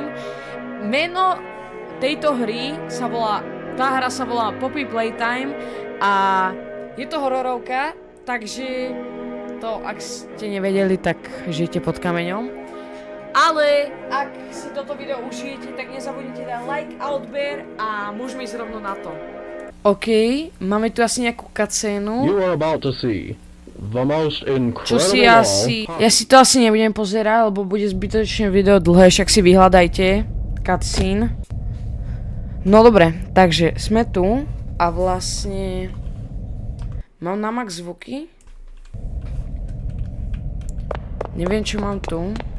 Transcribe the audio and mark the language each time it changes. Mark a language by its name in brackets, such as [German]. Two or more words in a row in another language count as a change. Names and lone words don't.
[Slovak] Meno tejto hry sa volá, tá hra sa volá Poppy Playtime a je to hororovka, takže to, ak ste nevedeli, tak žijete pod kameňom. Ale ak si toto video užijete, tak nezabudnite dať like a odber a môžeme ísť rovno na to. OK, máme tu asi nejakú cutscénu. [English] You are about to see the most [Slovak] Čo si [English] incredible [Slovak] ja si to asi nebudem pozerať, lebo bude zbytočne video dlhé, však si vyhľadajte cutscene. No dobre, takže sme tu a vlastne mám na max zvuky. Neviem, čo mám tu.